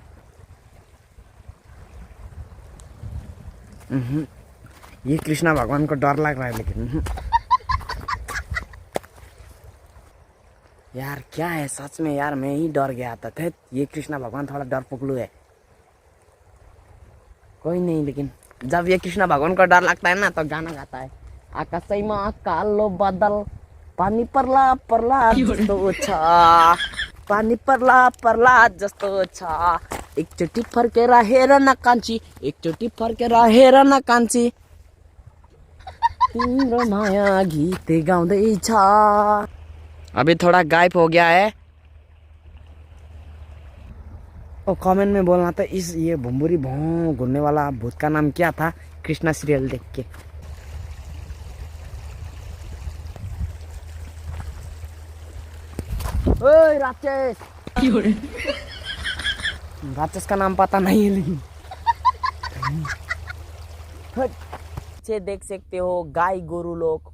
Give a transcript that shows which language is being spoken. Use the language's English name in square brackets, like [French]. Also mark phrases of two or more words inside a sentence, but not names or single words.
[Hindi] ये कृष्णा भगवान को डर लग रहा है लेकिन यार क्या है सच में यार, मैं ही डर गया था। ये कृष्णा भगवान थोड़ा डर पकड़ू है। कोई नहीं, लेकिन जब ये कृष्णा भगवान को डर लगता है ना तो गाना गाता है, [Nepali] आकाशमा कालो बादल पानी पर्ला पर्ला जस्तो छ, पानी पर्ला पर्ला जस्तो छ, एकचोटि फर्केर हेर न कान्छी, एकचोटि फर्केर हेर न कान्छी, तिम्रो माया गीत गाउँदैछ। [Hindi] अभी थोड़ा गायब हो गया है। और कमेंट में बोलना था इस ये भुम्बुरी भों घूमने वाला भूत का नाम क्या था कृष्णा सीरियल देख के। ओए राक्षस, राक्षस का नाम पता नहीं है लेकिन से देख सकते हो गाय गोरू लोग।